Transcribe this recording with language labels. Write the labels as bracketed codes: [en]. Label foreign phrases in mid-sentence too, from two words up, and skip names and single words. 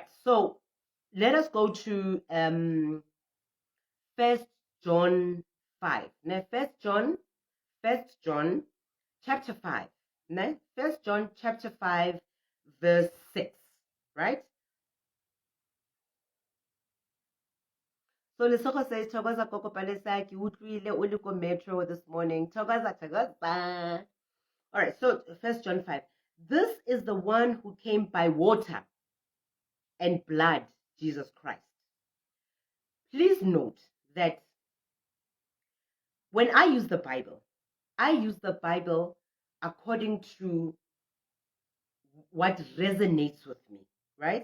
[en] So, let us go to First John 5. Now, First John chapter 5. Now, First John chapter 5, verse 6. Right? So Lesoko says, [nso] Thokoza Koko Palesa, ki utlwile o le ko metro [en] this morning. [nso] Thokoza. [en] All right, so First John 5. This is the one who came by water and blood, Jesus Christ. Please note that when I use the Bible according to what resonates with me, right?